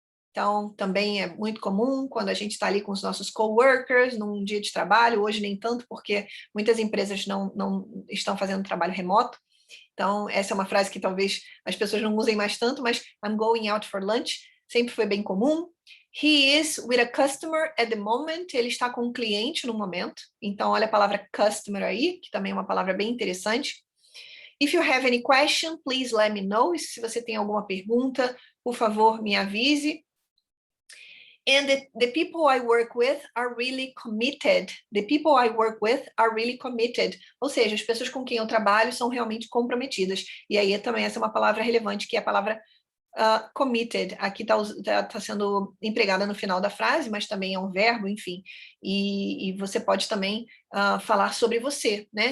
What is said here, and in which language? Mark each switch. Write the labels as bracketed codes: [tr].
[pt] Então, também é muito comum quando a gente está ali com os nossos coworkers num dia de trabalho. Hoje nem tanto, porque muitas empresas não estão fazendo trabalho remoto. Então, essa é uma frase que talvez as pessoas não usem mais tanto, mas [en] I'm going out for lunch [pt] sempre foi bem comum. [en] He is with a customer at the moment. [pt] Ele está com um cliente no momento. Então, olha a palavra customer aí, que também é uma palavra bem interessante. [en] If you have any question, please let me know. [pt] E se você tem alguma pergunta, por favor, me avise. [en] And the people I work with are really committed. The people I work with are really committed. [pt] Ou seja, as pessoas com quem eu trabalho são realmente comprometidas. E aí também essa é uma palavra relevante, que é a palavra committed. Aqui tá sendo empregada no final da frase, mas também é um verbo, enfim. E você pode também falar sobre você, né?